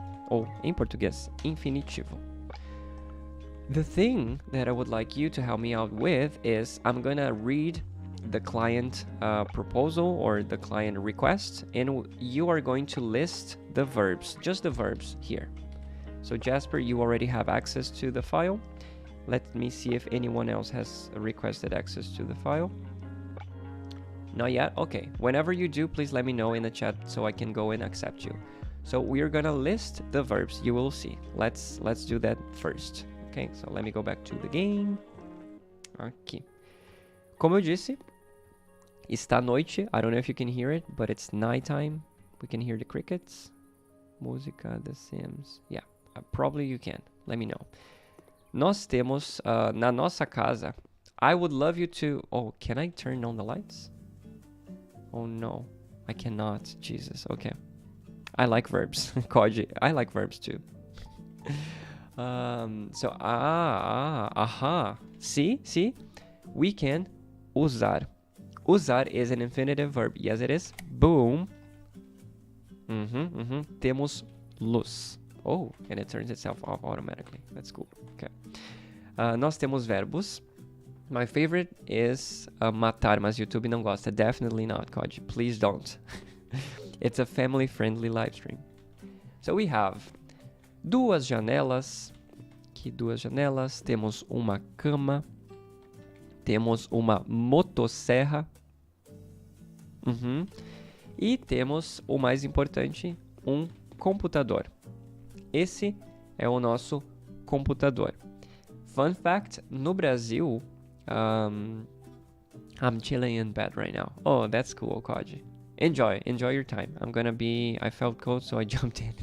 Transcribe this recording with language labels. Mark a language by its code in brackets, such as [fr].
[pt] Ou, em português, infinitivo. [en] The thing that I would like you to help me out with is I'm gonna read the client proposal or the client request, and you are going to list the verbs, just the verbs here. So Jasper, you already have access to the file. Let me see if anyone else has requested access to the file. Not yet? Okay. Whenever you do, please let me know in the chat so I can go and accept you. So we're gonna list the verbs. You will see. Let's do that first. Okay, so let me go back to the game. [pt] Aqui. Como eu disse, está noite. [en] I don't know if you can hear it, but it's nighttime. We can hear the crickets. Música, The Sims. Yeah, probably you can. Let me know. [pt] Nós temos na nossa casa. [en] I would love you to. Oh, can I turn on the lights? Oh no, I cannot. Jesus. Okay. I like verbs. Koji. I like verbs too. So See? We can usar. Usar is an infinitive verb. Yes, it is. Boom. [pt] Temos luz. [en] Oh, and it turns itself off automatically. That's cool. Okay. [pt] Nós temos verbos. [en] My favorite is [pt] matar, mas YouTube não gosta. [en] Definitely not, Koji. Please don't. It's a family-friendly live stream. So we have [pt] duas janelas. Aqui duas janelas. Temos uma cama. Temos uma motosserra. E temos, o mais importante, um computador. Esse é o nosso computador. [en] Fun fact, [pt] no Brasil, [en] I'm chilling in bed right now. Oh, that's cool, Koji. Enjoy your time. I felt cold, so I jumped in.